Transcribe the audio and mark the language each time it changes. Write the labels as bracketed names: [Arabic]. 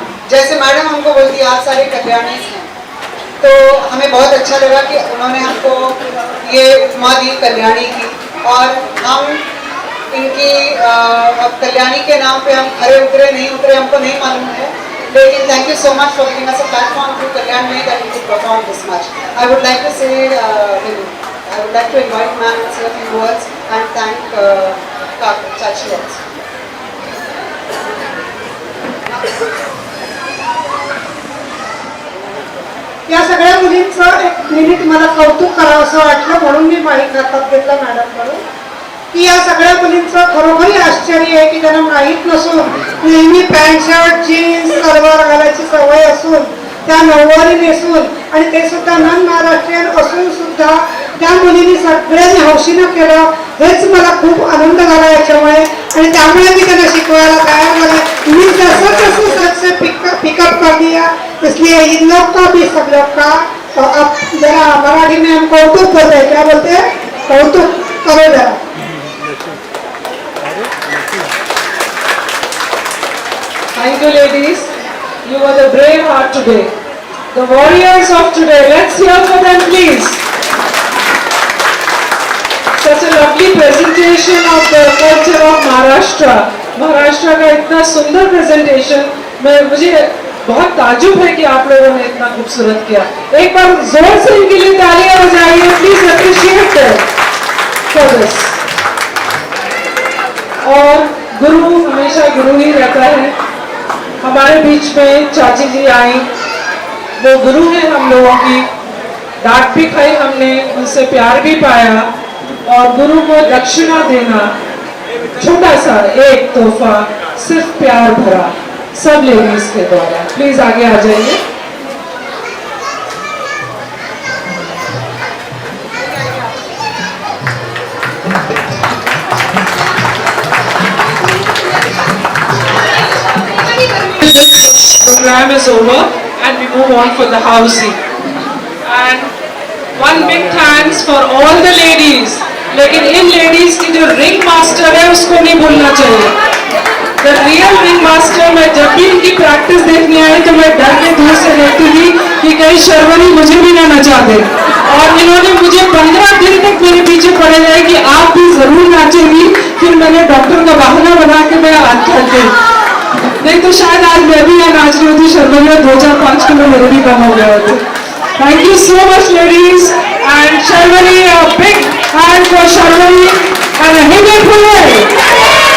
[Hindi] जैसे मैडम हमको बोलती है आप सारे कल्याणी हैं, तो हमें बहुत अच्छा लगा कि उन्होंने हमको ये उपमा दी कल्याणी की. और हम इनकी कल्याणी के नाम पे हम खरे उतरे नहीं उतरे हमको नहीं मालूम है, लेकिन [English] Thank you so much for giving us a platform to Kalyan में that we could perform this much. I would like to say I would like to invite ma'am to say a few words and thank Chachi also. [Marathi] या सगळ्या मुलींचं एक minute मला कौतुक करावं असं वाटलं म्हणून मी माईक हातात घेतला मॅडमकडून की या सगळ्या मुलींचं खरोखरी आश्चर्य आहे की त्यांना माहीत नसून नेहमी पॅन्ट शर्ट जीन्स सलवार घालायची सवय असून त्या नऊवारी नेसून आणि ते सुद्धा नॉन महाराष्ट्रीयन असून सुद्धा त्या मुलींनी सगळ्यांनी हौशीनं केलं. हेच मला खूप आनंद झाला याच्यामुळे आणि त्यामुळे मी त्यांना शिकवायला तयार झाले. मी जसं तसं [Hindi] सबसे पिकअप कर दिया, इसलिए इन लोग का भी सब लोग का तो आप जरा मराठी में हम कौतुक करते हैं, क्या बोलते हैं, कौतुक करो जरा। [English] Thank you, ladies. You were the brave heart today. The warriors of today. Let's hear for them, please. Such a lovely presentation of the culture of Maharashtra. [Hindi] Maharashtra का इतना सुंदर प्रेजेंटेशन, मुझे बहुत ताजुब है कि आप लोगों ने इतना खूबसूरत किया। एक बार जोर से इनके लिए तालियां बजाइए, [English] Please appreciate for this. [Hindi] और गुरु हमेशा गुरु ही रहता है। हमारे बीच में चाची जी आई, वो गुरु है हम लोगों की। डांट भी खाई हमने, उनसे प्यार भी पाया, और गुरु को दक्षिणा देना, छोटा सा एक तोहफा, सिर्फ प्यार भरा, सब लेडीज के द्वारा। प्लीज आगे आ जाइए। [English] Program is over and we move on for the housing. And one big thanks for all the ladies. [Hindi] लेकिन इन लेडीज की जो रिंग मास्टर है उसको नहीं भूलना चाहिए। [English] The real ring master, [Hindi] मैं जब भी इनकी प्रैक्टिस देखने आई तो मैं डर के दूर से देखती थी कि कहीं शर्वरी मुझे भी ना नचा दे। और इन्होंने मुझे 15 दिन तक मेरे पीछे पड़े रहे कि आप भी जरूर नाचेंगी। फिर मैंने डॉक्टर का बहाना बना के मैं आज थक गई। नहीं तो शायद आज मैं भी यहाँ नाच रही होती, शर्वरी में 2-4-5 किलो मेरे भी कम हो गए होते। [English] Thank you so much, ladies, and Sharvari, a big hand for Sharvari and a hit for her.